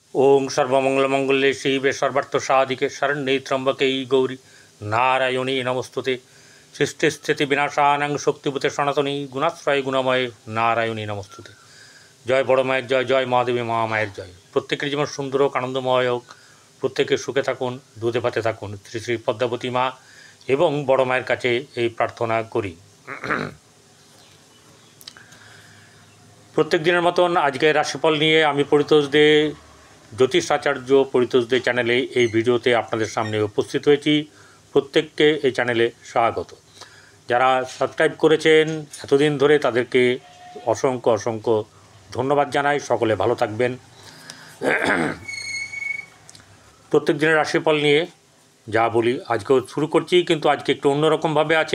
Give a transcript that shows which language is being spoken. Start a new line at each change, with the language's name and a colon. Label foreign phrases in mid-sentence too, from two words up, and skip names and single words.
Sanskrit: ओं सर्वमंगलमंगल्ये शिवे सर्वार्थसाधिके शरण्ये त्र्यंबके गौरी नारायणी नमस्तुते सृष्टिस्थिति विनाशानां शक्तिभूते सनातनी गुणाश्रय गुणमय नारायणी नमस्तुते।
Bangla: জয় বড় মায়ের জয়, জয় মহাদেবী মহামায়ের জয়। প্রত্যেকের জীবন সুন্দর হোক, আনন্দময় হোক, প্রত্যেকে সুখে থাকুন, দুধে ভাতে থাকুন। শ্রী শ্রী পদ্মাবতী মা এবং বড় মায়ের কাছে এই প্রার্থনা করি। প্রত্যেক দিনের মতন আজকে রাশিফল নিয়ে আমি পরিতোষ দে জ্যোতিষ আচার্য পরিতোষ দে চ্যানেলে এই ভিডিওতে আপনাদের সামনে উপস্থিত হয়েছি। প্রত্যেককে এই চ্যানেলে স্বাগত। যারা সাবস্ক্রাইব করেছেন এতদিন ধরে তাদেরকে অসংখ্য অসংখ্য ধন্যবাদ জানাই। সকলে ভালো থাকবেন। প্রত্যেক দিনের রাশিফল নিয়ে যা বলি আজকেও শুরু করছি, কিন্তু আজকে একটু অন্যরকমভাবে আছে।